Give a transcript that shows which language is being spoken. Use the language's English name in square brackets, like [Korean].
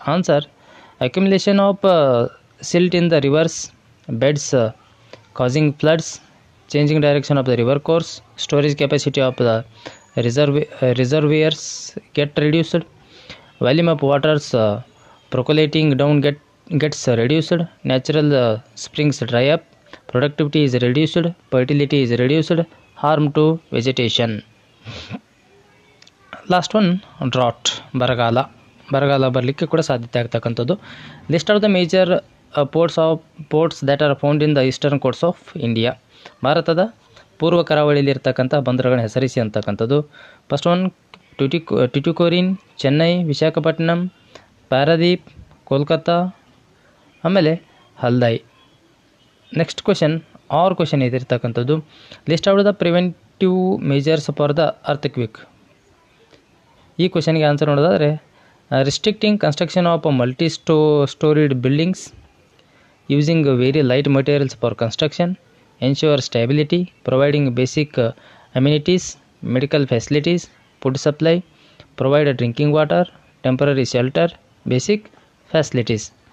[English] Answer: accumulation of silt in the rivers beds causing floods, changing direction of the river course, storage capacity of the reservoirs get reduced, volume of waters percolating down gets reduced, natural springs dry up, productivity is reduced, fertility is reduced, harm to vegetation. Last one drought, [Kannada] ಬರಗಾಲ ಬರಲಿಕ್ಕೆ ಕೂಡ ಸಾಧ್ಯತೆ ಆಗ್ತಕ್ಕಂಥದ್ದು. [English] List of the major ports that are found in the eastern coast of India. [Kannada] ಭಾರತದ ಪೂರ್ವ ಕರಾವಳಿಯಲ್ಲಿ ಇರ್ತಕ್ಕಂಥ ಬಂದರುಗಳನ್ನ ಹೆಸರಿಸಿ ಅಂತಕ್ಕಂಥದ್ದು. [English] first one Tuticorin, Chennai, Visakhapatnam, Paradip, Kolkata, [Kannada] ಆಮೇಲೆ [English] ಹಲ್ದಾಯ್. Next question [Kannada] ಇದಿರ್ತಕ್ಕಂಥದ್ದು, [English] List out the preventive measures for the earthquake. [Kannada] ಈ ಕ್ವಶನ್ಗೆ ಆನ್ಸರ್ ನೋಡೋದಾದರೆ, [English] restricting construction of multi-storied buildings, using very light materials for construction, ensure stability, providing basic amenities, medical facilities, food supply, provide drinking water, temporary shelter, basic facilities.